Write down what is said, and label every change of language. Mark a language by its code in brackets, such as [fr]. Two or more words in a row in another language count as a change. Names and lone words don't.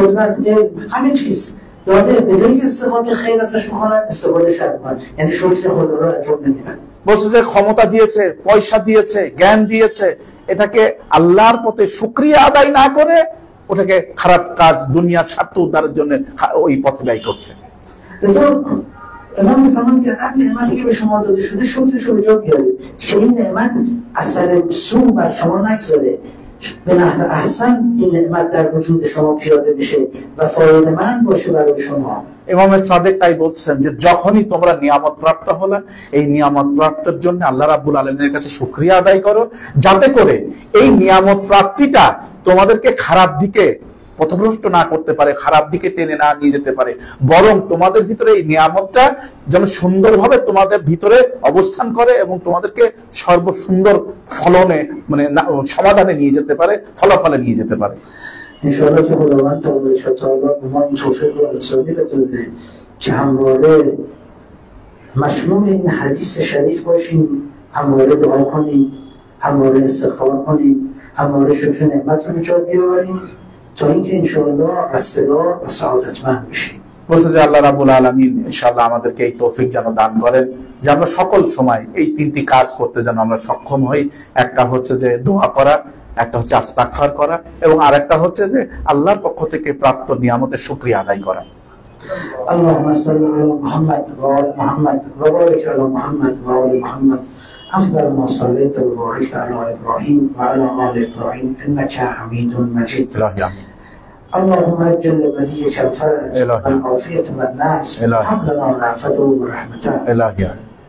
[bn] বলছে যে ক্ষমতা দিয়েছে, পয়সা দিয়েছে, জ্ঞান দিয়েছে, এটাকে আল্লাহর পথে শুকরিয়া আদায় না করে ওটাকে খারাপ কাজ দুনিয়ার স্বার্থ উদ্ধারের জন্য ওই পথে ব্যয় করছে। [fa] امام میفرماد که هر نعمتی که به شما داده شده شکرش رو بجا بیارید که این نعمت اثر سو بر شما نگذاره، به نحو احسن این نعمت در وجود شما پیاده بشه و فایده‌مند باشه برای شما। [bn] ইমাম সাদেক তাই বলছেন যে যখনই তোমরা নিয়ামত প্রাপ্ত হলে এই নিয়ামত প্রাপ্তির জন্য [ar] الله رب العالمين [bn] কাছে শুকরিয়া আদায় করো, যাতে করে এই নিয়ামত প্রাপ্তিটা তোমাদেরকে খারাপ দিকে পথভ্রষ্ট না করতে পারে, খারাপ দিকে টেনে না নিয়ে যেতে পারে, বরং তোমাদের ভিতরে এই নিয়ামতটা যেন সুন্দরভাবে তোমাদের ভিতরে অবস্থান করে এবং তোমাদেরকে সর্বসুন্দর ফলনে মানে সমাধানে নিয়ে যেতে পারে, ফলাফলে নিয়ে যেতে পারে। [fa] انشاءالله که خداوند تبارک و تعالی به ما این توفیق و انسانی بده که همواره مشمول این حدیث شریف باشیم، همواره دعا کنیم، همواره استغفار کنیم، همواره شکر نعمت رو به جا بیاوریم تا اینکه انشاءالله رستگار و سعادتمند بشیم। [bn] বলছে যে [ar] الله رب العالمين [bn] ইনশাআল্লাহ আমাদেরকে এই তৌফিক যেন দান করেন যে আমরা সকল সময় এই তিনটি কাজ করতে যেন আমরা সক্ষম হই। একটা হচ্ছে যে দোয়া করা, একটা হচ্ছে ইস্তিগফার করা এবং আরেকটা হচ্ছে যে আল্লাহর পক্ষ থেকে প্রাপ্ত নিয়ামতের শুকরিয়া আদায় করা। [ar] اللهم صل على محمد وعلى محمد وبارك على محمد وعلى محمد أفضل ما صليت وباركت على إبراهيم وعلى آل إبراهيم إنك حميد مجيد. اللهم أجل وليك الفرج والعافية والناس، هب لنا رأفته ورحمته.